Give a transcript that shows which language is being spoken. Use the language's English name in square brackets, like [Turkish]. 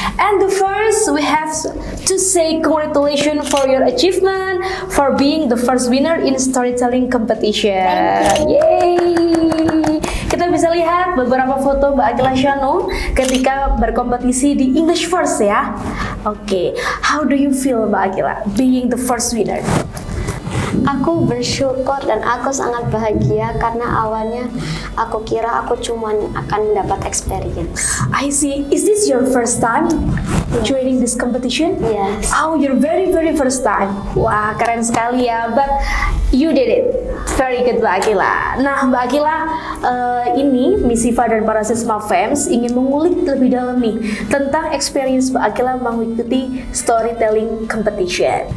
[English] And the first, we have to say congratulations for your achievement, for being the first winner in storytelling competition. Thank you. [Indonesian] Yay! Kita bisa lihat beberapa foto Mbak Akila Shanum ketika berkompetisi di English First ya. [English] Oke, how do you feel Mbak Akila being the first winner? [Indonesian] Aku bersyukur dan aku sangat bahagia karena awalnya aku kira aku cuman akan mendapat experience. [English] I see. Is this your first time joining this competition? Yes. Oh, your very first time. [Indonesian] Wah, keren sekali ya. [English] But you did it. Very good [Indonesian] Mbak Akila. Nah Mbak Akila, ini Miss Iva dan para Sisma Fans ingin mengulik lebih dalam nih tentang experience Mbak Akila mengikuti storytelling competition.